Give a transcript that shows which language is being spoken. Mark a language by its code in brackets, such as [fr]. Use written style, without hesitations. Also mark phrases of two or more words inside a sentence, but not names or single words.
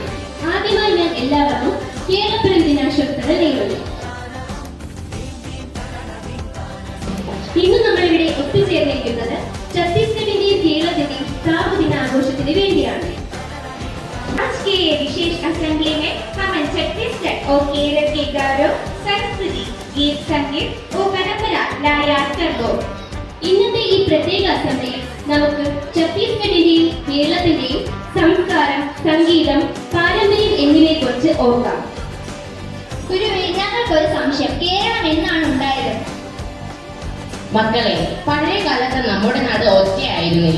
[ml] ആദ്യമായി ഞാൻ എല്ലാവർക്കും കേരളപ്പിറവി ദിനാശംസകൾ നേരുന്നു. ഇന്ന് നമ്മളിവിടെ ഒത്തുചേർന്നിരിക്കുന്നത് ഛത്തീസ്ഗഡിന്റെയും കേരളത്തിന്റെയും സ്ഥാപക ദിനാഘോഷത്തിന് വേണ്ടിയാണ്. [hi] आज के विशेष असेंबली में हम छत्तीसगढ़ और केरल के गौरव, संस्कृति, गीत संगीत और परंपरा याद करबो. [ml] ഇന്നത്തെ ഈ പ്രത്യേക അസംബ്ലിയിൽ നമുക്ക് ഛത്തീസ്ഗഡിന്റെയും കേരളത്തിന്റെയും സംസ്കാരം, സംഗീതം, പാരമ്പര്യം എന്നിവയെക്കുറിച്ച് ഓർക്കാം. ഗുരുവേ, ഞങ്ങൾക്കൊരു സംശയം. കേരളം എന്നാണ് ഉണ്ടായത്? മക്കളെ, പഴയ കാലത്ത് നമ്മുടെ നാട് ഒറ്റയായിരുന്നില്ല.